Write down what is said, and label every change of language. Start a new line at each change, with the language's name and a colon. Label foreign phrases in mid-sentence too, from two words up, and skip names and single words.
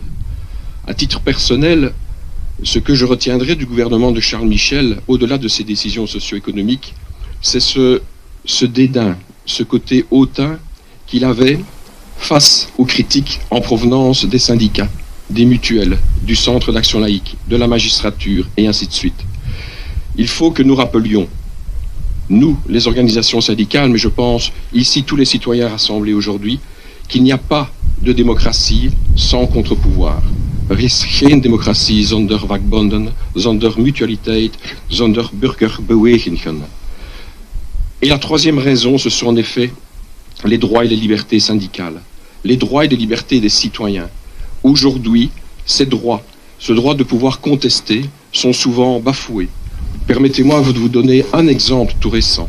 French: À titre personnel, ce que je retiendrai du gouvernement de Charles Michel, au-delà de ses décisions socio-économiques, c'est ce dédain, ce côté hautain qu'il avait face aux critiques en provenance des syndicats, des mutuelles, du Centre d'action laïque, de la magistrature, et ainsi de suite. Il faut que nous rappelions, nous, les organisations syndicales, mais je pense ici tous les citoyens rassemblés aujourd'hui, qu'il n'y a pas de démocratie sans contre-pouvoir.
Dutch: Er is geen democratie zonder vakbonden, zonder mutualiteit, zonder burgerbewegingen.
French: Et la troisième raison, ce sont en effet les droits et les libertés syndicales, les droits et les libertés des citoyens. Aujourd'hui, ces droits, ce droit de pouvoir contester, sont souvent bafoués. Permettez-moi de vous donner un exemple tout récent.